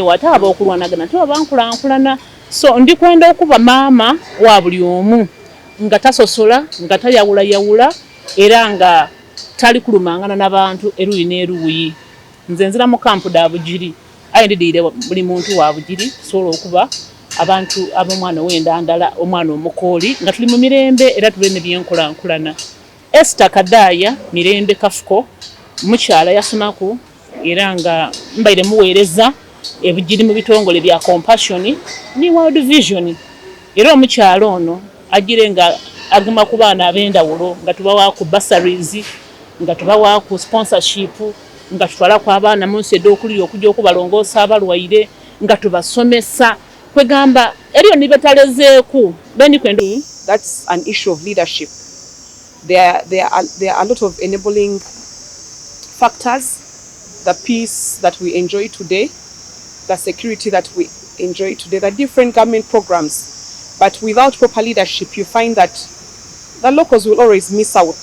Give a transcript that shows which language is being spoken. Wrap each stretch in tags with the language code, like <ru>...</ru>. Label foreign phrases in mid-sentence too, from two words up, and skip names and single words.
<xog>wata aba okulwanagana to abankulankulana so ndi kwenda okuba maama wa buli omu nga tasosola nga tayawula era nga tali kulumangana n'abantu eruyi n'eruyi nze nzira mu kampu da bugiri aye ndidiire buli muntu wa bugiri solo okuba abantu ab'omwana w'endandala omwana omukooli nga tuli mu mirembe era tuli ne byenkulankulana. Esther Kadaya mirembe kafuko mukyala yasomaku era nga mbaire muweereza ebugiri mu bitongole bya compassion ni World Vision era omukyala ono agire nga aguma ku baana ab'endawulo nga tubawa ku bursaries nga tubawa ku sponsorship nga tutwala ku abaana mu nsi ed'okulira okujja okubalongoosa abalwaire nga tubasomesa kwegamba eriyo nibetalezeeku bendi kwenda.</xog> <en>That's an issue of leadership. There are a lot of enabling factors. The peace that we enjoy today, the security that we enjoy today, the different government programs. But without proper leadership, you find that the locals will always miss out.</en>